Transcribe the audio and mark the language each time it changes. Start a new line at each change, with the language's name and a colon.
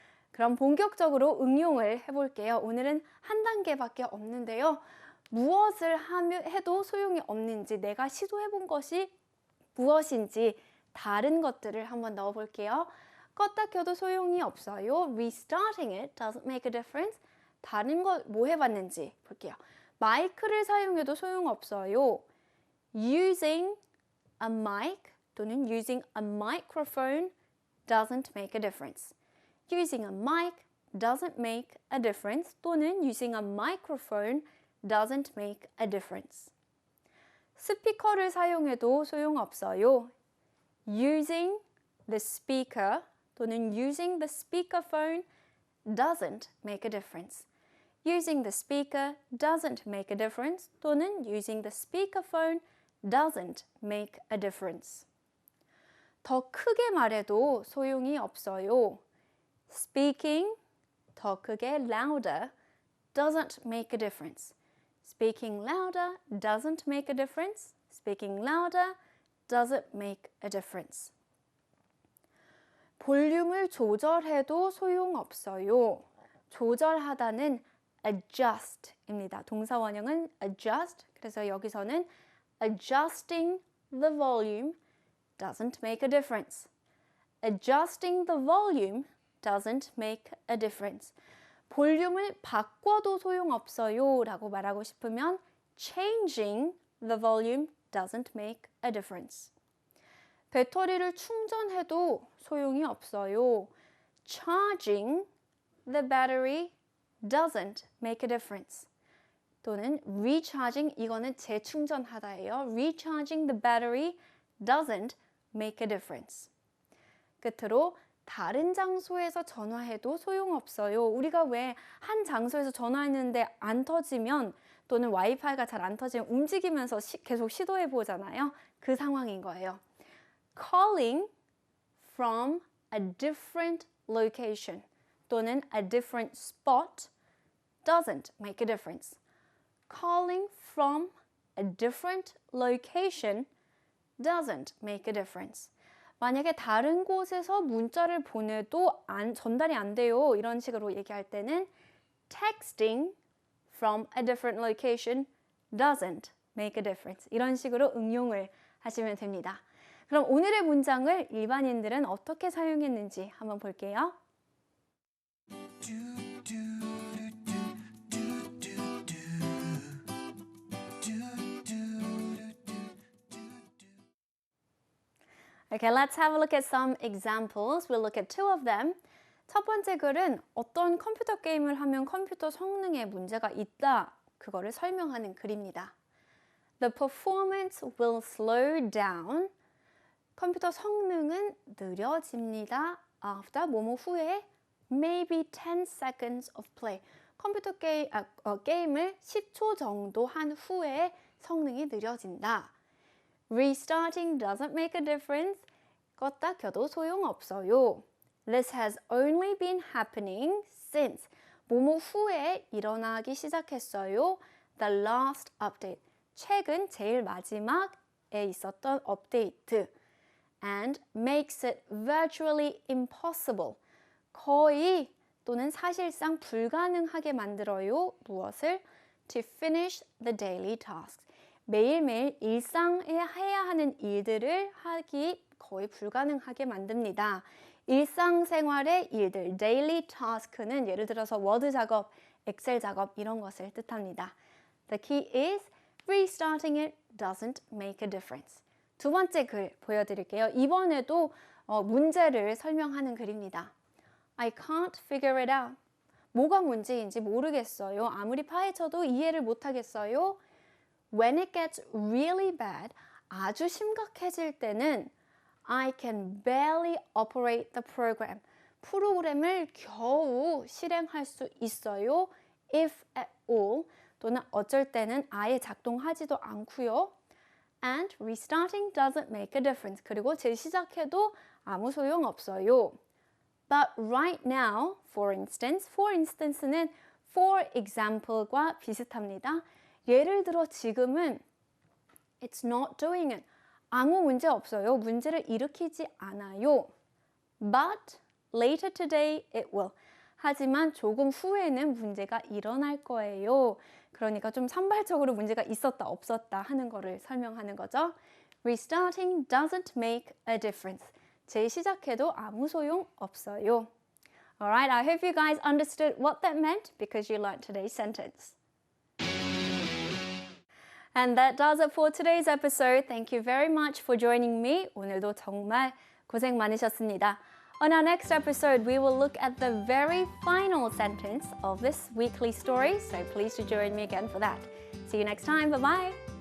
Korean: 그럼 본격적으로 응용을 해볼게요. 오늘은 한 단계밖에 없는데요. 무엇을 해도 소용이 없는지 내가 시도해본 것이 무엇인지 다른 것들을 한번 넣어볼게요. 껐다 켜도 소용이 없어요.
English: Restarting it doesn't make a difference.
Korean: 다른 거 뭐 해봤는지 볼게요. 마이크를 사용해도 소용없어요.
English: Using a mic
Korean: 또는
English: using a microphone doesn't make a difference. Using a mic doesn't make a difference
Korean: 또는
English: using a microphone doesn't make a difference.
Korean: 스피커를 사용해도 소용없어요.
English: Using the speaker
Korean: 또는
English: using the speakerphone doesn't make a difference. Using the speaker doesn't make a difference
Korean: 또는
English: using the speakerphone doesn't make a difference.
Korean: 더 크게 말해도 소용이 없어요.
English: Speaking,
Korean: 더 크게
English: louder, doesn't make a difference. Speaking louder doesn't make a difference. Speaking louder doesn't make a difference.
Korean: 볼륨을 조절해도 소용없어요. 조절하다는 adjust입니다. 동사 원형은 adjust. 그래서 여기서는
English: adjusting the volume doesn't make a difference. adjusting the volume doesn't make a difference.
Korean: 볼륨을 바꿔도 소용없어요 라고 말하고 싶으면
English: changing the volume doesn't make a difference.
Korean: 배터리를 충전해도 소용이 없어요.
English: Charging the battery doesn't make a difference.
Korean: 또는 recharging, 이거는 재충전하다예요.
English: Recharging the battery doesn't make a difference.
Korean: 끝으로 다른 장소에서 전화해도 소용없어요. 우리가 왜 한 장소에서 전화했는데 안 터지면 또는 와이파이가 잘 안 터지면 움직이면서 계속 시도해 보잖아요. 그 상황인 거예요.
English: Calling from a different location
Korean: 또는
English: a different spot doesn't make a difference. Calling from a different location doesn't make a difference.
Korean: 만약에 다른 곳에서 문자를 보내도 전달이 안 돼요. 이런 식으로 얘기할 때는
English: texting from a different location doesn't make a difference.
Korean: 이런 식으로 응용을 하시면 됩니다. 그럼 오늘의 문장을 일반인들은 어떻게 사용했는지 한번 볼게요.
English: Okay, let's have a look at some examples. We'll look at two of them.
Korean: 첫 번째 글은 어떤 컴퓨터 게임을 하면 컴퓨터 성능에 문제가 있다. 그거를 설명하는 글입니다.
English: The performance will slow down.
Korean: 컴퓨터 성능은 느려집니다.
English: After
Korean: 뭐뭐 후에
English: maybe 10 seconds of play.
Korean: 컴퓨터 게임을 10초 정도 한 후에 성능이 느려진다.
English: Restarting doesn't make a difference.
Korean: 껐다 켜도 소용없어요.
English: This has only been happening since
Korean: 뭐뭐 후에 일어나기 시작했어요.
English: The last update.
Korean: 최근 제일 마지막에 있었던 업데이트.
English: And makes it virtually impossible.
Korean: 거의 또는 사실상 불가능하게 만들어요. 무엇을?
English: To finish the daily tasks.
Korean: 매일매일 일상에 해야 하는 일들을 하기 거의 불가능하게 만듭니다. 일상생활의 일들, daily task는 예를 들어서 워드 작업, 엑셀 작업 이런 것을 뜻합니다.
English: The key is restarting it doesn't make a difference.
Korean: 두 번째 글 보여드릴게요. 이번에도 문제를 설명하는 글입니다.
English: I can't figure it out.
Korean: 뭐가 문제인지 모르겠어요. 아무리 파헤쳐도 이해를 못하겠어요.
English: When it gets really bad,
Korean: 아주 심각해질 때는
English: I can barely operate the program.
Korean: 프로그램을 겨우 실행할 수 있어요.
English: If at all,
Korean: 또는 어쩔 때는 아예 작동하지도 않고요.
English: And restarting doesn't make a difference.
Korean: 그리고 재시작해도 아무 소용 없어요.
English: But right now, for instance는 for example과
Korean: 비슷합니다. 예를 들어 지금은
English: it's not doing it.
Korean: 아무 문제 없어요. 문제를 일으키지 않아요.
English: But later today it will.
Korean: 하지만 조금 후에는 문제가 일어날 거예요. 그러니까 좀 산발적으로 문제가 있었다 없었다 하는 거를 설명하는 거죠.
English: Restarting doesn't make a difference.
Korean: 재시작해도 아무 소용 없어요.
English: Alright, I hope you guys understood what that meant because you learned today's sentence. And that does it for today's episode. Thank you very much for joining me.
Korean: 오늘도 정말 고생 많으셨습니다.
English: On our next episode, we will look at the very final sentence of this weekly story. So please do join me again for that. See you next time. Bye-bye.